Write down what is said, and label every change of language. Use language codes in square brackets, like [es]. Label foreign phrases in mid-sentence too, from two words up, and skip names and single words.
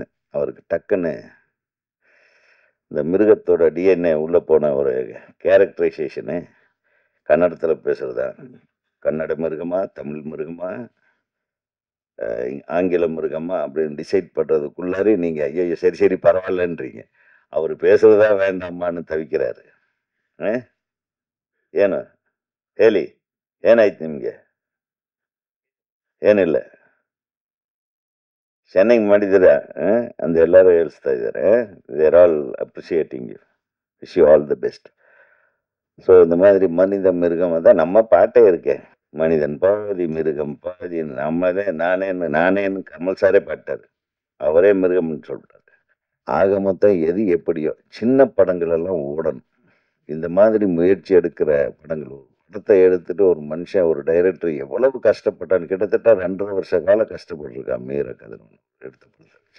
[ta] அவருக்கு டக்குன்னு இந்த மிருகத்தோட டிஎன்ஏ உள்ள போன ஒரு கேரக்டரைசேஷனு கன்னடத்துல பேசுறதா? கன்னட மிருகமா? தமிழ் மிருகமா? ஆங்கில மிருகமா? அப்படின்னு டிசைட் பண்றதுக்குள்ளாரே நீங்க ஐயய்யோ! சரி, சரி பரவாயில்லன்றீங்க. அவரு பேசுறதா வேண்டாமான்னு ತವಿಕ್கிறாரு. ಆ? [kn] ಏನು? ಹೇಳಿ. ಏನಾಯ್ತು ನಿಮ್ಗೆ? ಏನಿಲ್ಲ. ಚೆನ್ನಾಗಿ ಮಾಡಿದ್ದೀರಾ? ಅಂತ ಎಲ್ಲರೂ ಹೇಳ್ಸ್ತಾ ಇದ್ದಾರೆ. [en] They are all appreciating you. Wish you all the best. [ta] ஸோ இந்த மாதிரி மனித மிருகம் தான் நம்ம பாட்டே இருக்கே. மனிதன் பாதி மிருகம் பாதி நம்மளே நானேன்னு கமல் சாரே பாட்டாரு. அவரே மிருகம்னு சொல்லிட்டாரு. ஆக மொத்தம் எது எப்படியோ சின்ன படங்கள் எல்லாம் ஓடணும். இந்த மாதிரி முயற்சி எடுக்கிற படங்கள் படத்தை எடுத்துட்டு ஒரு மனுஷன் ஒரு டைரக்டர் எவ்வளவு கஷ்டப்பட்டான்னு கிட்டத்தட்ட 2.5 வருஷ காலம் கஷ்டப்பட்டிருக்கான் மீர கதிரவன் எடுத்த படத்தை.